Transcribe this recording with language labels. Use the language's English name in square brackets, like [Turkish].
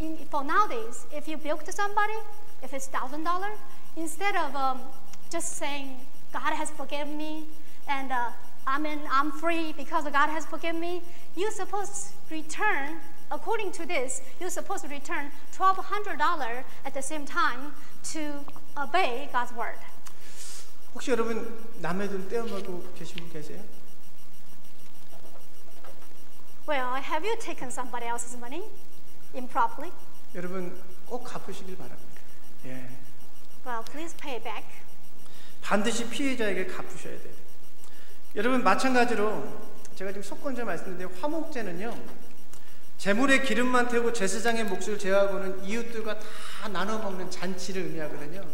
[English] For nowadays, if you bilked somebody, if it's $1,000, instead of just saying, God has forgiven me, and I'm free because God has forgiven me, you're supposed to return, according to this, you're supposed to return $1,200 at the same time to obey God's word. [Korean] 혹시 여러분 남의 돈 떼어먹고 계신 분 계세요? [English] Well, have you taken somebody else's money improperly? [Korean] 여러분 꼭 갚으시길 바랍니다. 예. [English] Well, please pay back. [Korean] 반드시 피해자에게 갚으셔야 돼요. 여러분, 마찬가지로 제가 지금 속건제 말씀드렸는데 화목제는요, 제물에 기름만 태우고 제사장의 몫을 제하고는 이웃들과 다 나눠 먹는 잔치를 의미하거든요.